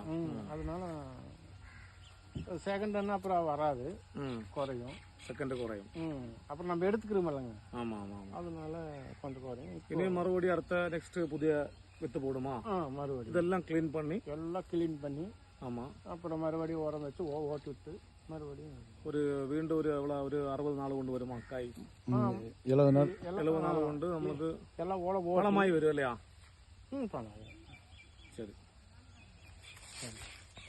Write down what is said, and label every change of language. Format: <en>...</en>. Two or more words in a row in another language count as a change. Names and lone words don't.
<ta>அதனால செகண்ட் என்ன அப்புறம் வராது, குறையும். செகண்ட் குறையும். அப்புறம் நம்ம எடுத்துக்கிறோமில்லங்க. ஆமாம் ஆமாம். அதனால கொஞ்சம் குறையும். இனி மறுபடியும் அடுத்த நெக்ஸ்ட் புதிய வித்து போடுமா? மறுபடியும் இதெல்லாம் க்ளீன் பண்ணி ஆமாம். அப்புறம் மறுபடியும் உரம் வச்சு ஓட்டி விட்டு மறுபடியும் ஒரு</ta> <ml>വീണ്ടും ഒരു ഒരു 60 നാൾ കൊണ്ട് വരുമോ കായ്? 70 നാൾ കൊണ്ട് നമുക്ക് എല്ലാം വളമായി വരും അല്ലയാ? ശരി.</ml>